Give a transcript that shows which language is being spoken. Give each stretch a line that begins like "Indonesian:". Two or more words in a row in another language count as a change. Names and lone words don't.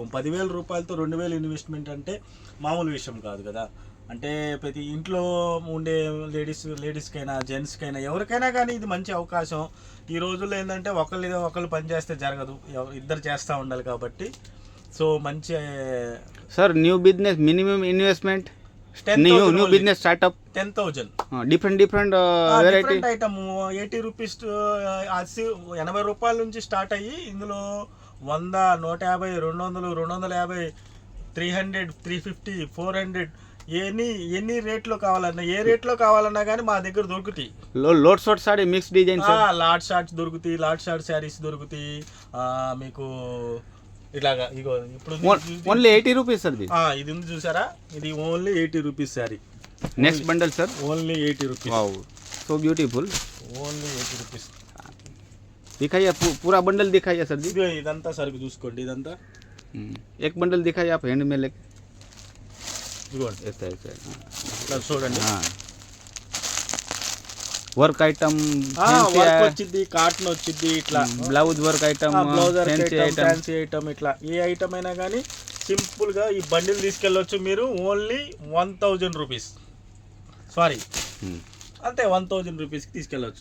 Telugu: 10,000 రూపాయలతో 2,000 ఇన్వెస్ట్మెంట్ అంటే మామూలు విషయం కాదు కదా. అంటే ప్రతి ఇంట్లో ఉండే లేడీస్కైనా జెంట్స్కైనా ఎవరికైనా కానీ ఇది మంచి అవకాశం. ఈ రోజుల్లో ఏంటంటే ఒకళ్ళు పని చేస్తే జరగదు, ఇద్దరు చేస్తూ ఉండాలి. కాబట్టి సో మంచి
English: sir new business minimum investment new business startup 10,000 डिफरेंट different item 80 rupees
Telugu: 80 రూపాయల నుంచి స్టార్ట్ అయ్యి ఇందులో 100, 150, 200, 250, 300, 350, 400 ఎన్ని రేట్లో కావాలన్నా, ఏ రేట్లో కావాలన్నా కానీ మా దగ్గర దొరుకుతాయి.
English: load short sorry mix design, lot shorts
Telugu: దొరుకుతాయి,
English: lot short sarees
Telugu: దొరుకుతాయి మీకు. ఇలాగా ఇగో ఇప్పుడు
English: only 80 rupees sir.
Telugu: ఇది ఉంది చూసారా, ఇది
English: only 80 rupees saree. next bundle sir only 80 rupees. wow so beautiful. only 80 rupees.
Hindi: दिखाइए पूरा बंडल दिखाइए सर जी.
Telugu: ఇదంతా సరుకు చూసుకోండి. ఇదంతా
Hindi: एक बंडल दिखाइए आप हैंड में लेके.
Telugu: ఇదిగోండి
Hindi: ऐसा ऐसा
Telugu: ఇట్లా చూడండి.
English: work item
Telugu: వర్క్ వచ్చింది, కాటన్ వచ్చింది, ఇట్లా
English: blouse work item, fancy item,
Telugu: ఇట్లా ఏ ఐటమ్ అయినా కానీ సింపుల్ గా ఈ బండిల్ తీసుకెళ్ళొచ్చు మీరు.
English: only 1,000 rupees,
Telugu: సారీ అంతే 1,000 రూపీస్కి తీసుకెళ్ళొచ్చు.